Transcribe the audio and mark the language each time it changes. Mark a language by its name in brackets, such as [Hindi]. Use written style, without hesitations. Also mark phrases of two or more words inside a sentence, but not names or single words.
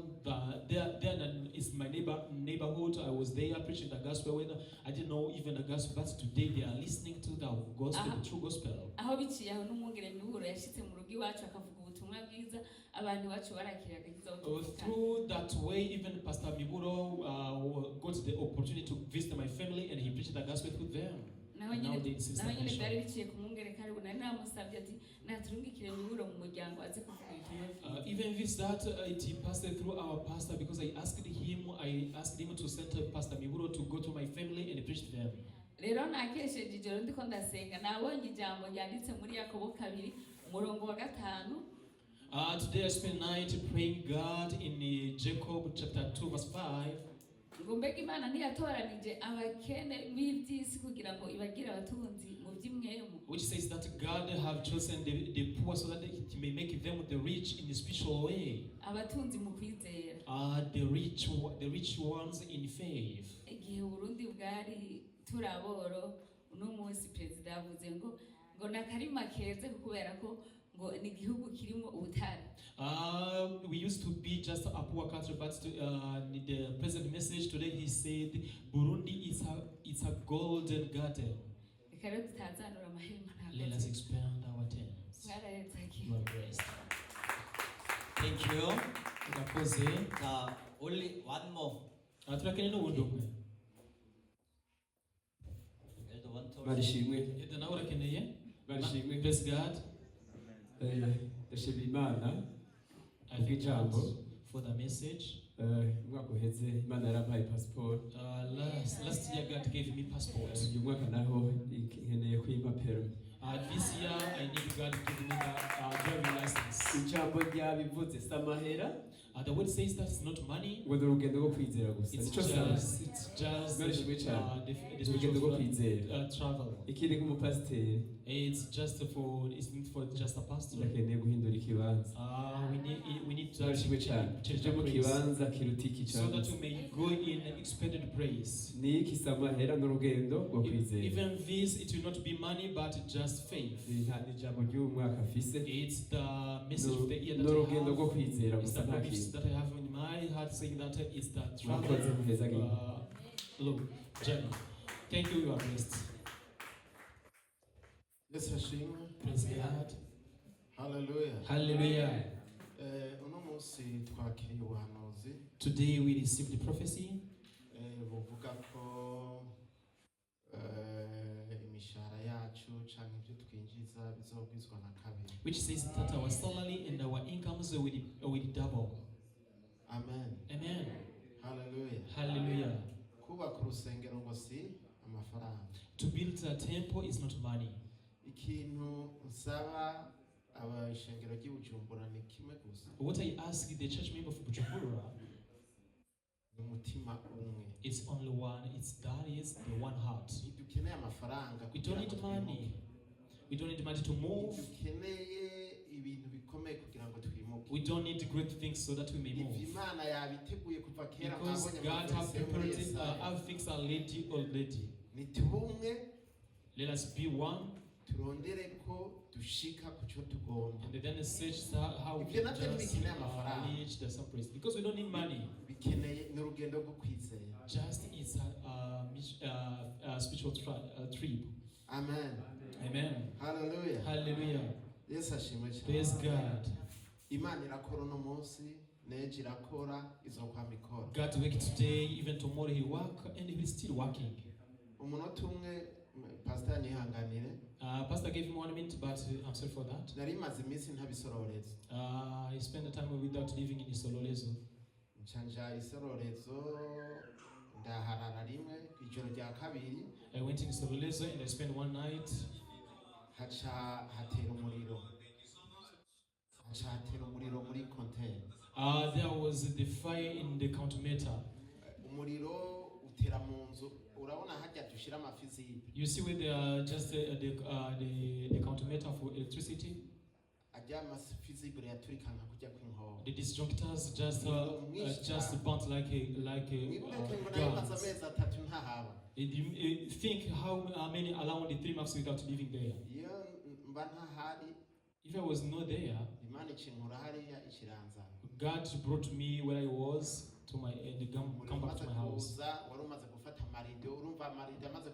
[English] There is my neighborhood. I was there preaching the gospel when I didn't know even the gospel, but today they are listening to the gospel, the true gospel. [Rundi] Aho biciye aho n'umwungere miburo yashitse mu rugo iwacu akavuga ubutumwa bwiza abantu bacu barakira agakiza [English] Through that way, even Pastor Miburo got the opportunity to visit my family and he preached the gospel to them. [Rundi] Now nyine byari biciye ku mwungere kandi nari namusabye ati naturungikire miburo mu muryango aze kuvuga ubutumwa. [English] Even this that it passed through our pastor because I asked him to send Pastor Miburo to go to my family and preach to them. [Rundi] Rero nakesheje ijoro ndiko ndasenga nabonye ijambo ryanditse muri Yakobo 2 umurongo wa 5. [English] Today I spent night praying God in Jacob chapter 2 verse 5. [Rundi] Ngo mbega Imana ntiyatoranije abakene b'iby'isi kugira ngo ibagire abatunzi mu by'imwemu. [English] Which says that God have chosen the poor so that He may make them the rich in a special way. [Rundi] Abatunzi mu kwizera. [English] The rich ones in faith. [Rundi] Igihe Burundi bwari turaboro uno munsi president yavuze ngo nakarima keze kubera ko ngo ni igihugu kirimo ubutare. [English] We used to be just a poor country, but the present message today he said Burundi is a golden garden. Let us expand our tents. You are blessed. Thank you. [Rundi] Tunakoze. [English] Only one more. [Rundi] Turakene n'ubundi umwe. Barishimwe. Yenda nawe urakeneye? Barishimwe. [English] Praise God. [Rundi] Ndashimira Imana [English] I thank God for the message. [Rundi] Umwaka uheze Imana yarampaye passport. [English] Last year God gave me passport. [Rundi] Uyu mwaka naho nkeneye kwimpa permis. [English] This year I need God to give me a driving license. [Rundi] Ijambo ryabivuze samahera. [English] The word says that it's not money. [Rundi] Ngo urugendo rwo kwizera gusa. [English] It's just the spiritual travel. [Rundi] Ikindi nk'umupasiteri. [English] It's not for just a pastor. [Rundi] Ndakeneye guhindura ikibanza. [English] We need to [Rundi] change mu kibanza kirutiki cyane. [English] So that we may go in expanded praise. [Rundi] Ni iki samahera n'urugendo rwo kwizera. [English] Even this, it will not be money but just faith. [Rundi] Ijambo ry'umwaka afise. [English] It's the message of the year that [Rundi] n'urugendo rwo kwizera gusa nta kintu. [English] That I have in my heart saying that it's the travel. Journey. Thank you, you are blessed. Yes, Hashim. Praise God. Hallelujah. Hallelujah. [Rundi] Uno munsi twakiriye ubuhanuzi. [English] Today we received the prophecy. [Rundi] Buvuga ko imishahara yacu canke ibyo twinjiza bizogwizwa na kabiri. [English] Which says that our salary and our incomes will double. Amen. Amen. Hallelujah. Hallelujah. [Rundi] Kubaka urusengero ngo si amafaranga. [English] To build a temple is not money. [Rundi] Ikintu nsaba abashengero ry'Ubujumbura ni kimwe gusa. [English] What I ask the church member of Bujumbura, [Rundi] umutima umwe. [English] it's only one. That is the one heart. [Rundi] Dukeneye amafaranga. [English] We don't need money. We don't need money to move. [Rundi] Dukeneye ibintu bikomeye kugira ngo twimuke. [English] We don't need great things so that we may move. [Rundi] Imana yabiteguye kuva kera [English] Because God has prepared our things are ready already. [Rundi] Nitubumwe. [English] Let us be one. [Rundi] Turondere ko dushika ku cyo tugomba. [English] And then search how we can just reach the surprise. Because we don't need money. [Rundi] Bikeneye n'urugendo rwo kwizera. [English] Just it's a spiritual trip. Amen. Amen. Hallelujah. Hallelujah. Yes, [Rundi] ashimwe cyane. [English] Praise God. [Rundi] Imana irakora no munsi, neje irakora, izokwama ikora. [English] God work today, even tomorrow he work, and he will still working. [Rundi] Umunota umwe pastor yanyihanganire. [English] Pastor gave him 1 minute, but I'm sorry for that. [Rundi] Nari maze iminsi ntabisororeza. [English] He spent the time without living in Isololezo. [Rundi] Nchanja Isololezo ndaharara rimwe ijoro rya kabiri. I went in Isololezo and I spent one night. Hacha hatera umuriro. Hacha hatera umuriro muri container. [English] There was the fire in the countermeter. [Rundi] Umuriro utera mu nzu. Urabona hajya dushira amafizi. [English] You see where they are just the countermeter for electricity. [Rundi] ryama feasible yaturikana kujya kw'inkoho. [English] The disjunctors just burnt like [Rundi] Mwibuke ngo a nayo maze [English] guns. [Rundi] amezi 3 ntahaba. [English] Think how many around the 3 months without living there. [Rundi] Iyo mba ntahari [English] If I was not there, [Rundi] Imana ikinkura hariya ikiranza. [English] God brought me where I was to my and come back to my house. [Rundi] Kuza wari umaze gufata marido urumva marido amaze